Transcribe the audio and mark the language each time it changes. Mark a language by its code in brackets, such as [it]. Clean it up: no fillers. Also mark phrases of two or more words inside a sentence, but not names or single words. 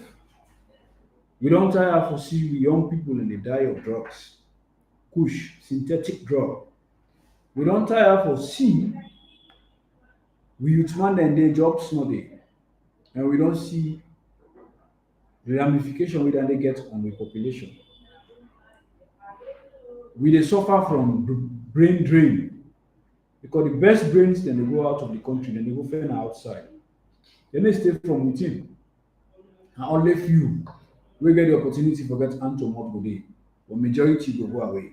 [pcm] We don't tire for see young people in the die of drugs, kush, synthetic drug. We don't tire for see we youth man and their jobs no day. And we don't see the ramification wey dem dey get on the population. We dey suffer from brain drain because the best brains dem dey go out of the country, dem dey go find outside. Dem no stay from within, and only few wey get the opportunity for get hand to mouth go dey, but majority go go away.